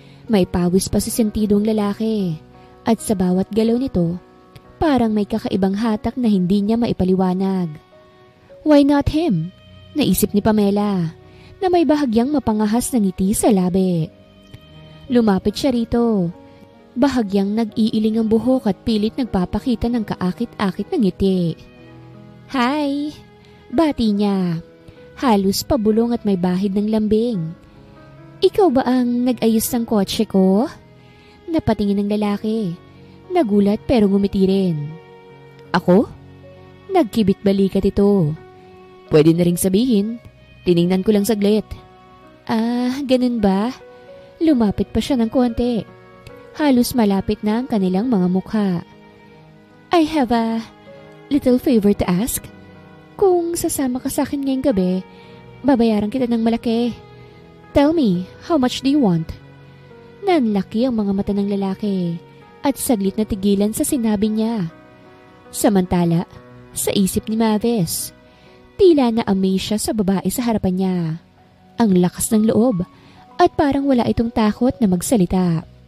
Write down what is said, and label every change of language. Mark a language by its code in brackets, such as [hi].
[tl] May pawis pa sa sentido ang lalaki at sa bawat galaw nito, parang may kakaibang hatak na hindi niya maipaliwanag. [en] Why not him? [tl] Naisip ni Pamela na may bahagyang mapangahas na ngiti sa labi. Lumapit siya rito. Bahagyang nag-iiling ang buhok at pilit nagpapakita ng kaakit-akit na ngiti. Hi! Bati niya. Halos pabulong at may bahid ng lambing. Ikaw ba ang nag-ayos ng kotse ko? Napatingin ng lalaki. Nagulat pero ngumiti rin. Ako? Nagkibit balikat ito. Pwede na ring sabihin. Tiningnan ko lang saglit. Ah, ganun ba? Lumapit pa siya ng konti. Halos malapit na ang kanilang mga mukha. [en] I have a little favor to ask. [tl] Kung sasama ka sa akin ngayong gabi, babayaran kita ng malaki. [en] Tell me, how much do you want? [tl] Nanlaki ang mga mata ng lalaki at saglit na tigilan sa sinabi niya. Samantala, sa isip ni Mavis, tila na-amaze siya sa babae sa harapan niya. Ang lakas ng loob at parang wala itong takot na magsalita.